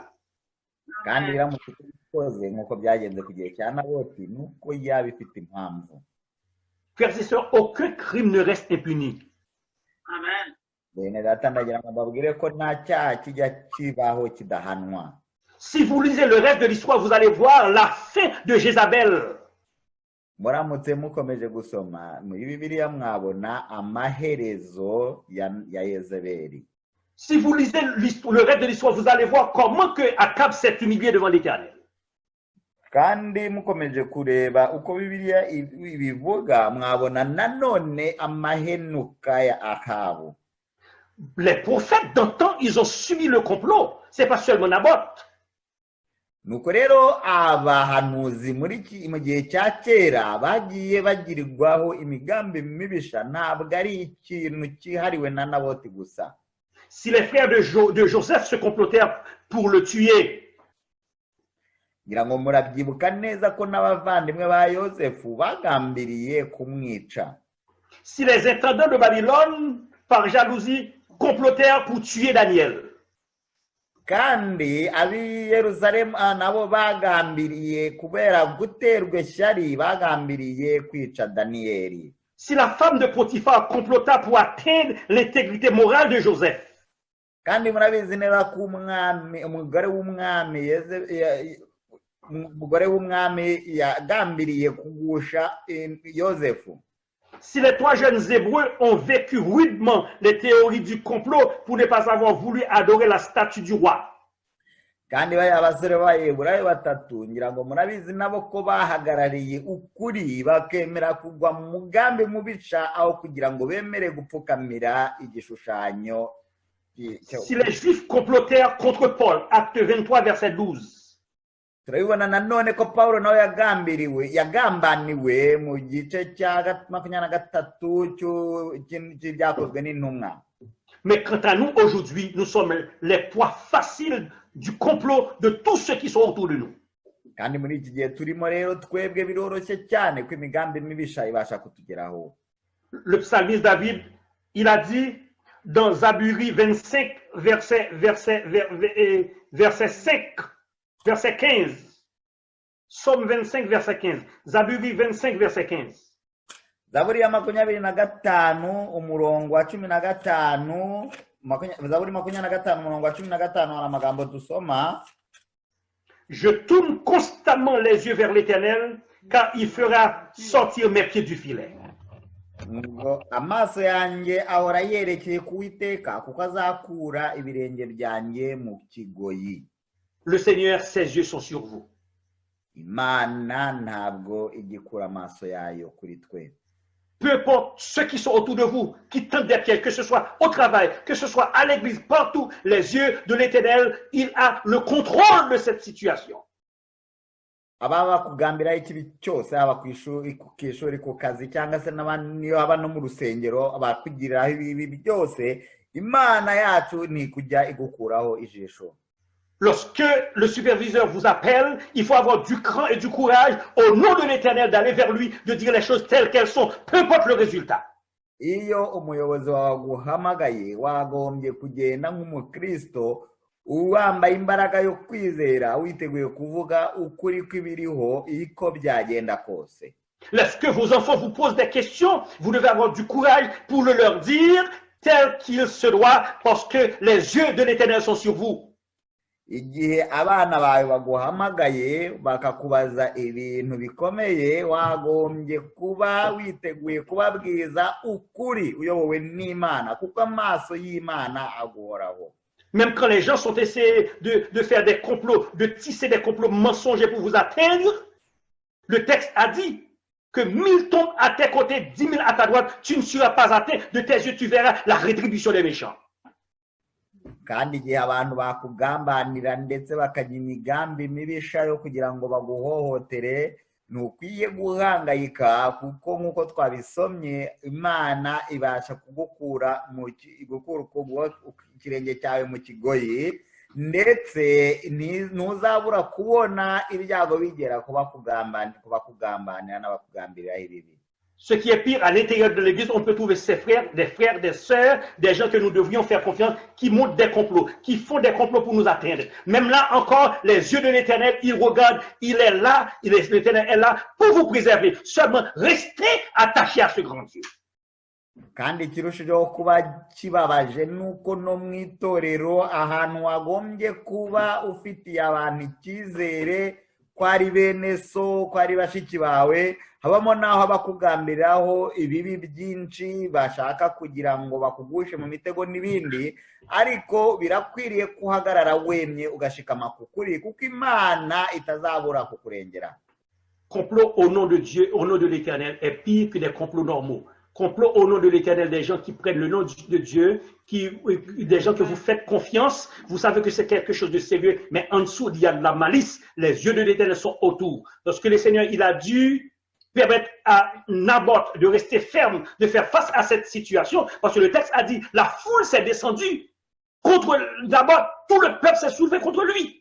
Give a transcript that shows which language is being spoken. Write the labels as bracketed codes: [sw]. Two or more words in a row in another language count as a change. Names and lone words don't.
[rw] Kandi biramutse bikoze nk'uko byagenze ku gihe cya Naboti, nuko yaba ifite impamvu. [fr] Frères et sœurs, aucun crime ne reste impuni. Amen. [rw] Bene data, ndagira ngo mbabwire ko nta cyaha kijya kibaho kidahanwa. [fr] Si vous lisez le reste de l'histoire, vous allez voir la fin de Jézabel. [rw] Muramutse mukomeje gusoma muri Bibiliya mwabona amaherezo ya Yezebeli. [fr] Si vous lisez le reste de l'histoire, vous allez voir comment que Akab s'est humilié devant l'Éternel. [rw] kandi mukomeje kureba uko Bibiliya ibivuga mwabona nanone amahenuka ya Ahabu. [fr] Les prophètes d'antan, ils ont subi le complot. C'est pas seulement Naboth. [rw] Nuko rero abahanuzi mu gihe cya kera bagiye bagirirwaho imigambi mibisha, ntabwo ari ikintu cyihariwe na Naboti gusa. [fr] Si les frères de Joseph se complotèrent pour le tuer, [rw] ngira ngo murabyibuka neza ko n'abavandimwe ba Yosefu bagambiriye kumwica. [fr] si les intendants de Babylone, par jalousie, complotèrent pour tuer Daniel, [rw] kandi ab'i Yerusalemu nabo bagambiriye kubera guterwa ishyari, bagambiriye kwica Daniyeli. [fr] si la femme de Potiphar complota pour atteindre l'intégrité morale de Joseph, [rw] kandi murabizi neza ko umugore w'umwami yagambiriye kugusha Yosefu. [fr] si les trois jeunes Hébreux ont vécu rudement les théories du complot pour ne pas avoir voulu adorer la statue du roi, [rw] kandi abasore b'Abaheburayo batatu ngira ngo murabizi nabo ko bahagarariye ukuri bakemera kugwa mu mugambi mubisha aho kugira ngo bemere gupfukamira igishushanyo. [fr] si les Juifs complotèrent contre Paul, acte 23, verset 12, [rw] turabibona nanone ko Pawulo nawe yagambaniwe mu gice cya 23 cy'ibyakozwe n'intumwa. [fr] mais quant à nous aujourd'hui, nous sommes les proies faciles du complot de tous ceux qui sont autour de nous. [rw] kandi muri iki gihe turimo rero twebwe biroroshye cyane ko imigambi mibisha ibasha kutugeraho. [fr] Le psalmiste David, il a dit dans Zaburi 25, verset 15, Somme 25, verset 15, Zaburi 25, verset 15. [rw] Zaburi ya 25 umurongo wa 15, Zaburi 25 umurongo wa 15 hari amagambo dusoma. [fr] Je tourne constamment les yeux vers l'Éternel, car il fera sortir mes pieds du filet. [rw] Amaso yanjye ahora yerekeye ku Uwiteka kuko azakura ibirenge byanjye mu kigoyi. [fr] Le Seigneur, ses yeux sont sur vous. [rw] Imana ntabwo igikura amaso yayo kuri twe. [fr] Peu importe ceux qui sont autour de vous, qui tentent des pièges, que ce soit au travail, que ce soit à l'église, partout, les yeux de l'Éternel, il a le contrôle de cette situation. [rw] Ababa kugambira ikibi cyose aba ku ishuri ku kazi cyangwa se n'abandi aba no mu rusengero abakugiriraho ibi byose, Imana yacu ni kujya igukuraho ijisho. [fr] Lorsque le superviseur vous appelle, il faut avoir du cran et du courage au nom de l'Éternel d'aller vers lui, de dire les choses telles qu'elles sont, peu importe le résultat. [rw] Iyo umuyobozi wawe aguhamagaye wagombye kugenda nk'umukristo uwambaye imbaraga yo kwizera witeguye kuvuga ukuri kw'ibiriho iko byagenda kose. [fr] Lorsque vos enfants vous posent des questions, vous devez avoir du courage pour le leur dire tel qu'il se doit, parce que les yeux de l'Éternel sont sur vous. [rw] Igihe abana bawe baguhamagaye bakakubaza ibintu bikomeye wagombye kuba witeguye kubabwiza ukuri uyobowe n'Imana kuko amaso y'Imana aguhoraho. [fr] Même quand les gens sont essayés de faire des complots, de tisser des complots mensongers pour vous atteindre, le texte a dit que 1000 tombent à tes côtés, 10 000 à ta droite, tu ne seras pas atteint, de tes yeux tu verras la rétribution des méchants. [rw] Kandi igihe abantu bakugambanira ndetse bakajya imigambi mibisha yo kugira ngo baguhohotere, ntukwiye guhangayika kuko nk'uko twabisomye Imana ibasha kugukura ikirenge cyawe mu kigoyi, ndetse ntuzabura kubona ibyago bigera kubakugambanira n'abakugambiriraho ibibi. [fr] Ce qui est pire, à l'intérieur de l'église, on peut trouver ses frères, des sœurs, des gens que nous devrions faire confiance, qui montent des complots, qui font des complots pour nous atteindre. Même là encore, les yeux de l'Éternel, il regarde, il est là, l'Éternel est là pour vous préserver. Seulement, restez attachés à ce grand Dieu. [rw] Kandi ikirushijeho kuba kibabaje nuko no mu itorero ahantu wagombye kuba ufitiye abantu icyizere ko ari bene so, ko ari bashiki bawe, habamo n'aho abakugambiriraho ibibi byinshi bashaka kugira ngo bakugushe mu mitego n'ibindi, ariko birakwiriye kuhagarara wemye ugashikama ku kuri kuko Imana itazabura kukurengera. [fr] Complot au nom de Dieu, au nom de l'Éternel, est pire que des complots normaux. Complot au nom de l'Éternel, des gens qui prennent le nom de Dieu, des gens que vous faites confiance, vous savez que c'est quelque chose de sérieux, mais en dessous, il y a de la malice. Les yeux de l'Éternel sont autour. Lorsque le Seigneur, il a dû permettre à Naboth de rester ferme, de faire face à cette situation, parce que le texte a dit, la foule s'est descendue contre Naboth, tout le peuple s'est soulevé contre lui.